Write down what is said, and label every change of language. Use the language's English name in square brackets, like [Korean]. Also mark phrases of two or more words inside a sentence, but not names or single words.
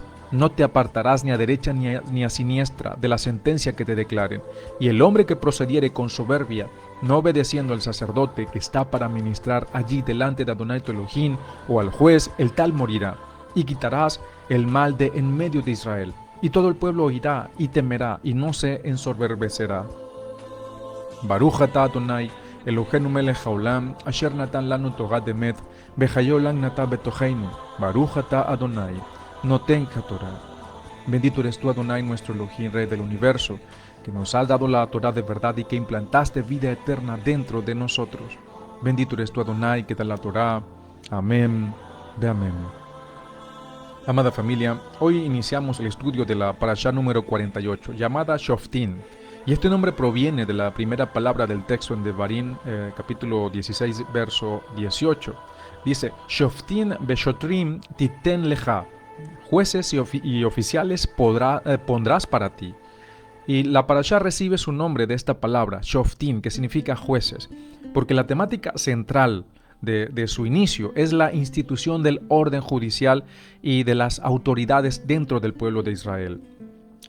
[Spanish] No te apartarás ni a derecha ni a siniestra de la sentencia que te declaren. Y el hombre que procediere con soberbia, no obedeciendo al sacerdote que está para ministrar allí delante de Adonai tu Elohim, o al juez, el tal morirá. Y quitarás el mal de en medio de Israel. Y todo el pueblo oirá y temerá y no se ensoberbecerá. [Hebrew] ברוך אתה אדוני אלוהינו מלך העולם, אשר נתן לנו תורת אמת, וחיי עולם נטע בתוכנו. ברוך אתה אדוני נותן התורה. [Spanish] Bendito eres tú, Adonai, nuestro Elohim, Rey del universo, que nos has dado la Torah de verdad y que implantaste vida eterna dentro de nosotros. Bendito eres tú, Adonai, que da la Torah. Amén. De amén. Amada familia, hoy iniciamos el estudio de la parashá número 48, llamada Shoftim, y este nombre proviene de la primera palabra del texto en Devarim, capítulo 16, verso 18. Dice, [Hebrew] שופטים ושוטרים תתן לך, [Spanish] jueces y oficiales pondrás para ti. Y la parashá recibe su nombre de esta palabra, Shoftim, que significa jueces, porque la temática central de su inicio es la institución del orden judicial y de las autoridades dentro del pueblo de Israel.